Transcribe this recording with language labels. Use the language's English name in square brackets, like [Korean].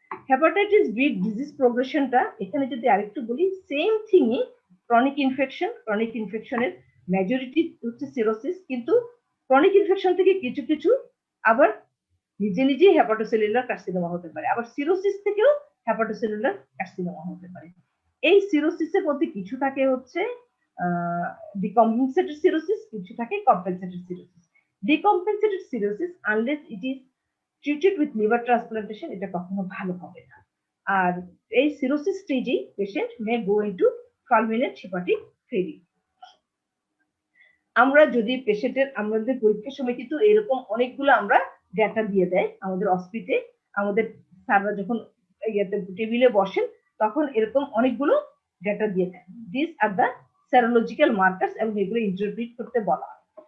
[Bangla] Hepatitis B disease প্রোগ্রেশনটা এখানে যদি আরেকটু বলি, সেম থিংই ক্রনিক ইনফেকশনের মেজরিটি হচ্ছে সিরোসিস, কিন্তু ক্রনিক ইনফেকশন থেকে কিছু কিছু আবার নিজেই হেপাটোসেলুলার কার্সিনোমা হতে পারে, আবার সিরোসিস থেকেও হেপাটোসেলুলার কার্সিনোমা হতে পারে। এই সিরোসিসের মধ্যে কিছু থাকে হচ্ছে [English] decompensated cirrhosis, [Bangla] কিছু থাকে [English] compensated cirrhosis. Decompensated cirrhosis, unless it is treated with liver transplantation, [Bangla] এটা কখনো ভালো হবে না। আর এই [English] cirrhosis স্টেজে patient may go into fulminant hepatic failure. [Bangla] আমরা যদি পেশেন্টের আমাদের পরীক্ষার সময় কিন্তু এরকম অনেকগুলো আমরা ডেটা দিয়ে দেয় আমাদের হসপিটালে, আমাদের স্যাররা যখন টেবিলে বসেন তখন এরকম অনেকগুলো ডেটা দিয়ে দেয়। [English] this are the serological markers, [Bangla] এবং এগুলো ইন্টারপ্রিট করতে বলা হয়।